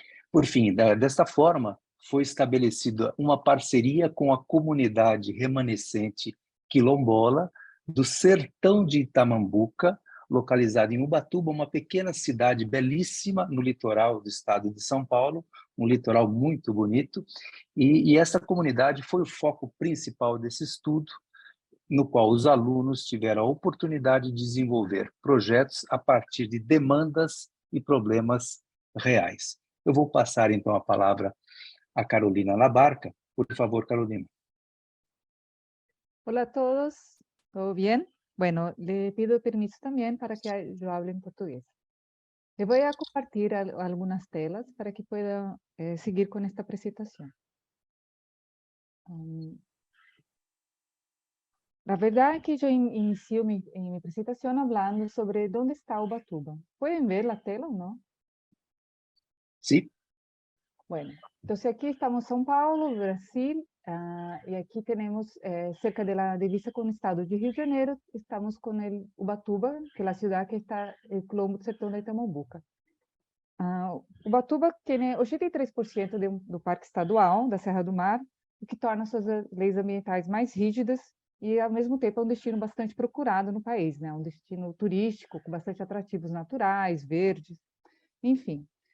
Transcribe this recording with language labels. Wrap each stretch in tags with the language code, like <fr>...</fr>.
<pt>Por fim, desta forma, foi estabelecida uma parceria com a comunidade remanescente quilombola do sertão de Itamambuca, localizada em Ubatuba, uma pequena cidade belíssima no litoral do estado de São Paulo, um litoral muito bonito, e essa comunidade foi o foco principal desse estudo, no qual os alunos tiveram a oportunidade de desenvolver projetos a partir de demandas e problemas reais. Eu vou passar, então, a palavra a Carolina Labarca. Por favor, Carolina.</pt> <es>Hola a todos, ¿todo bien? Bueno, le pido permiso también para que yo hable en portugués. Le voy a compartir algunas telas para que pueda seguir con esta presentación. La verdad es que yo inicio mi presentación hablando sobre dónde está Ubatuba. ¿Pueden ver la tela o no? Sí. Bueno, entonces aquí estamos en São Paulo, Brasil, y aquí tenemos cerca de la divisa con el estado de Rio de Janeiro, estamos con el Ubatuba, que es la ciudad que está el quilombo do sertão de Itamambuca.</es> <pt>Ubatuba tem 83% do parque estadual da Serra do Mar, o que torna suas leis ambientais mais rígidas e, ao mesmo tempo, é um destino bastante procurado no país, né? Um destino turístico com bastante atrativos naturais, verdes, enfim.</pt>